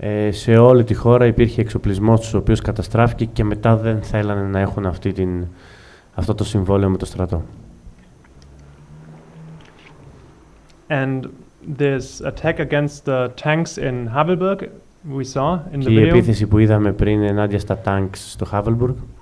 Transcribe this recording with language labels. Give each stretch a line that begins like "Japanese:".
Greek: Σε όλη τη χώρα υπήρχε εξοπλισμός τους ο οποίος καταστράφηκε και μετά δεν θέλανε να έχουν αυτό το συμβόλαιο με το στρατό.
English: And this attack against the tanks in Havelburg we saw in the video.
Greek: Η επίθεση που είδαμε πριν ενάντια στα tanks στο Havelburg.